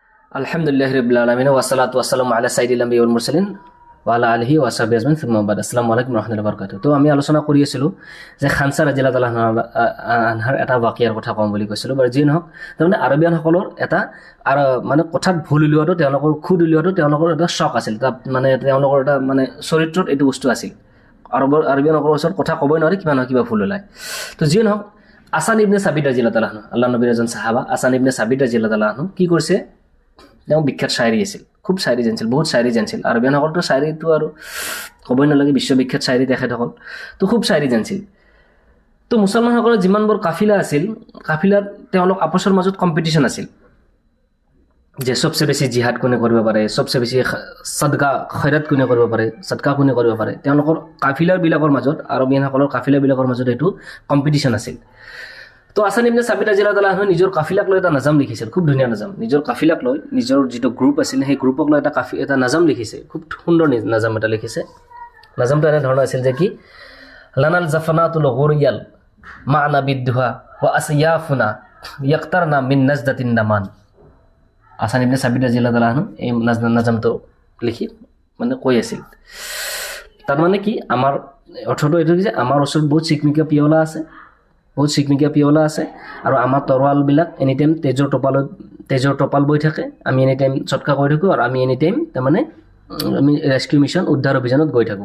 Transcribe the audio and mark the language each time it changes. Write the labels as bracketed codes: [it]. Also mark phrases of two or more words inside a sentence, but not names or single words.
[ar] الحمد لله رب العالمين والصلاة والسلام على سيد الأنبياء والمرسلين وعلى آله وصحبه أجمعين ثم بعد. السلام عليكم ورحمة الله وبركاته. [as] তো আমি আলোচনা কৰি আছিলোঁ যে খানছা [ar] رضي الله تعالى عنها [as] এটা বাকিয়াৰ কথা ক'ম বুলি কৈছিলোঁ। বাৰু যি নহওক, তাৰমানে আৰবিয়ানসকলৰ এটা মানে কথাত ভুল উলিওৱাটো, তেওঁলোকৰ খুদ উলিওৱাটো তেওঁলোকৰ এটা চখ আছিল, মানে তেওঁলোকৰ এটা মানে চৰিত্ৰত এইটো বস্তু আছিল। আৰবিয়ানসকলৰ ওচৰত কথা ক'বই নোৱাৰি, কিবা নহয় কিবা ভুল ওলায়। তো যি নহওক, আছান ইবনে ছাবিত [ar] رضي الله تعالى عنه, [as] আল্লাহ নবীৰ এজন সাহাবা আছান ইবনে ছাবিত [ar] رضي الله تعالى عنه [as] কি কৰিছে, তেওঁ বিখ্যাত শায়ৰী আছিল, খুব শায়ৰী জানিছিল, বহুত শায়ৰী জানিছিল। আৰবিয়ানসকলতো শায়ৰীটো আৰু ক'বই নালাগে, বিশ্ববিখ্যাত শায়ৰী তেখেতসকল, তো খুব শায়ৰী জানিছিল। তো মুছলমানসকলৰ যিমানবোৰ কাফিলা আছিল, কাফিলাত তেওঁলোক আপছৰ মাজত কম্পিটিশ্যন আছিল যে চবচে বেছি জিহাদ কোনে কৰিব পাৰে, চবচে বেছি সদকা খৈৰাত কোনে কৰিব পাৰে, সদকা কোনে কৰিব পাৰে। তেওঁলোকৰ কাফিলাবিলাকৰ মাজত, আৰবিয়ানসকলৰ কাফিলাবিলাকৰ মাজত এইটো কম্পিটিশ্যন আছিল। তো আছান ইবনে ছাবিত [ar] رضي الله تعالى عنه [as] নিজৰ কাফিলাক লৈ এটা নাজাম লিখিছিল, খুব ধুনীয়া নাজাম। নিজৰ কাফিলাক লৈ, নিজৰ যিটো গ্ৰুপ আছিল সেই গ্ৰুপক লৈ এটা নাজাম লিখিছে, খুব সুন্দৰ নাজাম এটা লিখিছে। নাজামটো এনেধৰণৰ আছিল যে কি, [ar] لنا الجفنات الغر يلمعن بالضحى وأسيافنا يقطرن من نجدة دما. [as] আছান ইবনে ছাবিত [ar] رضي الله تعالى عنه [as] এই নাজামটো লিখি মানে কৈ আছিল, তাৰমানে কি, আমাৰ অৰ্থটো এইটো যে আমাৰ ওচৰত বহুত চিকমিকা পিয়লা আছে, বহুত চিকমিকা পিয়লা আছে, আৰু আমাৰ তৰোৱালবিলাক [en] any time [as] তেজৰ টপাল বৈ থাকে। আমি [en] any time [as] চটকা কৰি থাকোঁ, আৰু আমি [en] any time [as] তাৰমানে আমি [en] rescue mission, [as] উদ্ধাৰ অভিযানত গৈ থাকোঁ।